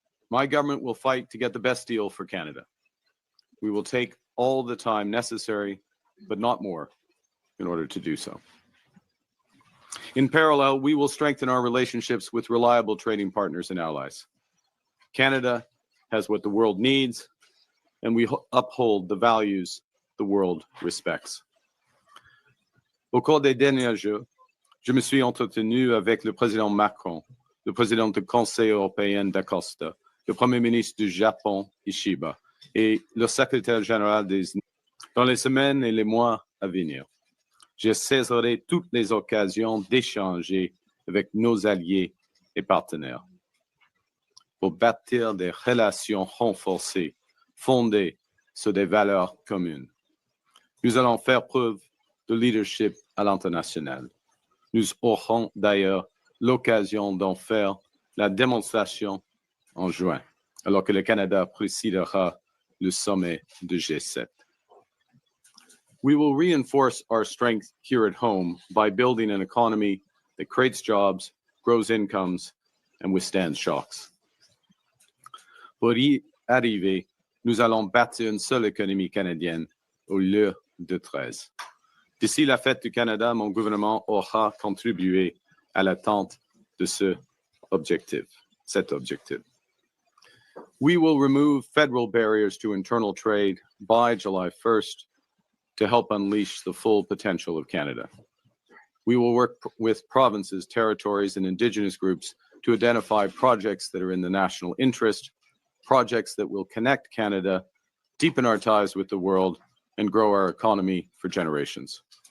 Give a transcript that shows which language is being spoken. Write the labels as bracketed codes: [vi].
[en] My government will fight to get the best deal for Canada. We will take all the time necessary, but not more, in order to do so. In parallel, we will strengthen our relationships with reliable trading partners and allies. Canada has what the world needs, and we uphold the values the world respects. [fr] Au cours des derniers jours, je me suis entretenu avec le président Macron, le président du Conseil européen d'Acosta, le Premier ministre du Japon, Ishiba, et le secrétaire général dans les semaines et les mois à venir. Je saisirai toutes les occasions d'échanger avec nos alliés et partenaires pour bâtir des relations renforcées fondées sur des valeurs communes. Nous allons faire preuve de leadership à l'international. Nous aurons d'ailleurs l'occasion d'en faire la démonstration en juin, alors que le Canada présidera le sommet du G7. [en] We will reinforce our strength here at home by building an economy that creates jobs, grows incomes, and withstands shocks. [fr] Pour y arriver, nous allons bâtir une seule économie canadienne au lieu de 13. D'ici la fête du Canada, mon gouvernement aura contribué à l'atteinte de cet objectif. [en] We will remove federal barriers to internal trade by July 1st to help unleash the full potential of Canada. We will work with provinces, territories, and Indigenous groups to identify projects that are in the national interest, projects that will connect Canada, deepen our ties with the world, and grow our economy for generations.